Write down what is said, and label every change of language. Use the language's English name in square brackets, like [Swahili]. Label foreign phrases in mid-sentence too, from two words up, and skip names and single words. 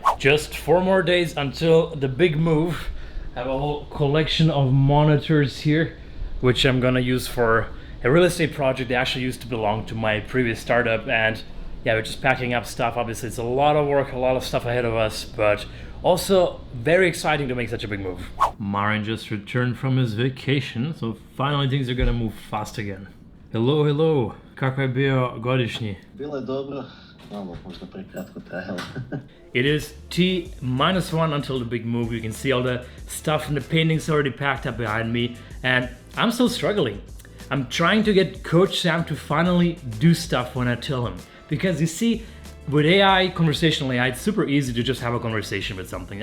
[English] Just 4 more days until the big move. I have a whole collection of monitors here, which I'm gonna use for a real estate project that actually used to belong to my previous startup. And yeah, we're just packing up stuff. Obviously it's a lot of work, a lot of stuff ahead of us, but also very exciting to make such a big move. Marin just returned from his vacation, so finally things are gonna move fast again. Hello, hello. [Croatian] Kako je bio godišnji? Bilo je dobro, malo možda prekratko trajalo. [English] It is T-1 until the big move. You can see all the stuff and the paintings already packed up behind me, and I'm still struggling. I'm trying to get Coach Sam to finally do stuff when I tell him. Because you see, with AI, conversational AI, it's super easy to just have a conversation with something.